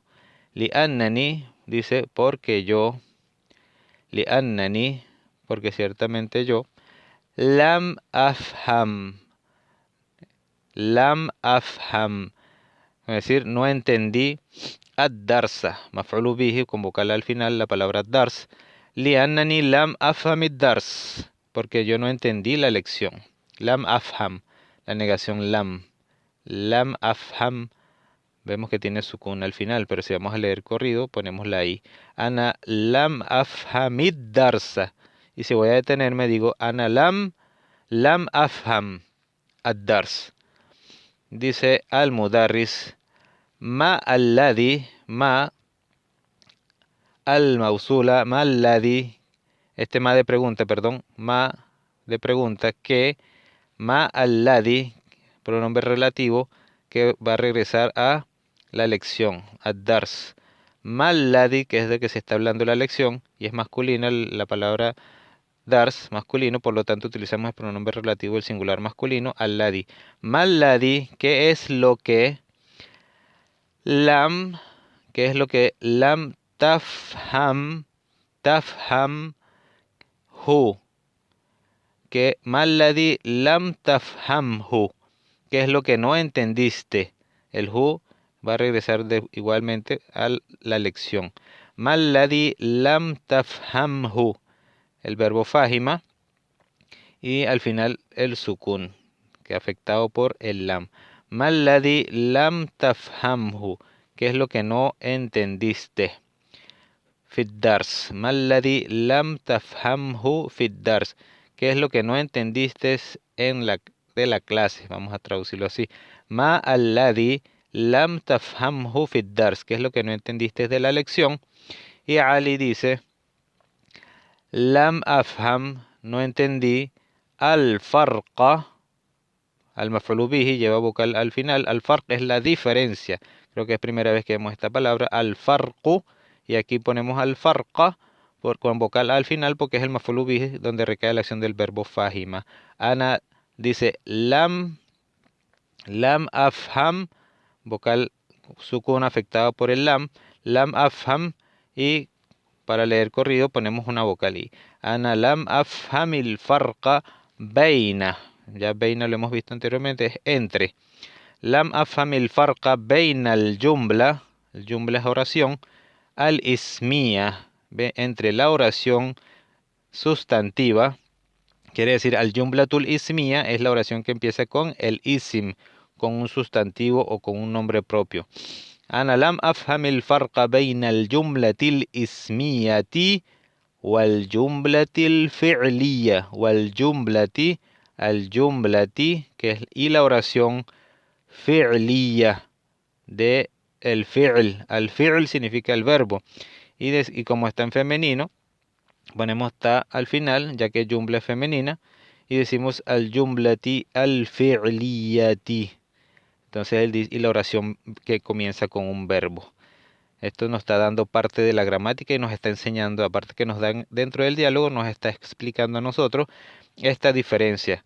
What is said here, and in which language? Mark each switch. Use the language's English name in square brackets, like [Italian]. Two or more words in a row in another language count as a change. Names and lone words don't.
[Arabic] لأنني, [Spanish] dice porque yo, [Arabic] لأنني, [Spanish] porque ciertamente yo, [Arabic] لم أفهم، لم أفهم, [Spanish] es decir, no entendí [Arabic] الدرسَ، مفعولٌ به, [Spanish] con vocal al final, la palabra dars, [Arabic] لأنني لم أفهم الدرس, [Spanish] porque yo no entendí la lección. [Arabic] لم أفهم, [Spanish] la negación [Arabic] لم أفهم, [Spanish] vemos que tiene sukun al final, pero si vamos a leer corrido, ponemos la i. [Arabic] أنا لم أفهمِ الدرسَ. [Spanish] Y si voy a detenerme, digo [Arabic] أنا لم أفهم الدرس. Dice المدرس، ما الذي، ما الموصولة، ما الذي, [Spanish] este ma de pregunta, perdón, ma de pregunta, que [Arabic] ما الذي, [Spanish] pronombre relativo, que va a regresar a la lección, ad-dars. [Arabic] ما الذي, [Spanish] que es de que se está hablando la lección, y es masculina la palabra dars, masculino, por lo tanto utilizamos el pronombre relativo del singular masculino, alladhi. Malladhi, ¿qué es lo que? Lam, ¿qué es lo que? [Arabic] لم تفهم، تفهمه. Que ما الذي لم تفهمه. [Spanish] ¿Qué es lo que no entendiste? El hu va a regresar igualmente a la lección. [Arabic] ما الذي لم تفهمه. [Spanish] El verbo fahima. Y al final el sukun, que afectado por el lam. [Arabic] ما الذي لم تفهمه. [Spanish] ¿Qué es lo que no entendiste? Fiddars. [Arabic] ما الذي لم تفهمه في الدرس. [Spanish] ¿Qué es lo que no entendiste de la clase? Vamos a traducirlo así. [Arabic] ما الذي لم تفهمه في الدرس. [Spanish] ¿Qué es lo que no entendiste de la lección? Y Ali dice, [Arabic] لم أفهم, [Spanish] no entendí, [Arabic] الفرقَ، المفعول به, [Spanish] lleva vocal al final. [Arabic] الفرق [Spanish] es la diferencia. Creo que es primera vez que vemos esta palabra. [Arabic] الفرقُ, [Spanish] y aquí ponemos [Arabic] الفرقَ [Spanish] con vocal al final porque es el [Arabic] مفعول به [Spanish] donde recae la acción del verbo fahima. Ana dice [Arabic] لم أفهم, [Spanish] vocal sukun afectado por el [Arabic] لم أفهم, [Spanish] y para leer corrido ponemos una vocal i. [Arabic] أنا لم أفهمِ الفرقَ بين. [Spanish] Ya beina lo hemos visto anteriormente, es entre. [Arabic] لم أفهمِ الفرقَ بين الجملة [Spanish] es oración, [Arabic] الاسمية, [Spanish] entre la oración sustantiva, quiere decir [Arabic] الجملةُ الاسمية [Spanish] es la oración que empieza con el isim, con un sustantivo o con un nombre propio. [Arabic] أنا لم أفهمِ الفرقَ بين الجملةِ الاسميةِ والجملةِ الفعلية. والجملةِ، الجملةِ, [Spanish] que es y la oración fi'liya de el fi'l. [Arabic] الفعل [Spanish] significa el verbo. Y como está en femenino, ponemos ta al final, ya que jumla es femenina, y decimos [Arabic] الجملةِ الفعليةِ. [Spanish] Entonces, y la oración que comienza con un verbo. Esto nos está dando parte de la gramática y nos está enseñando, aparte que nos dan dentro del diálogo, nos está explicando a nosotros esta diferencia.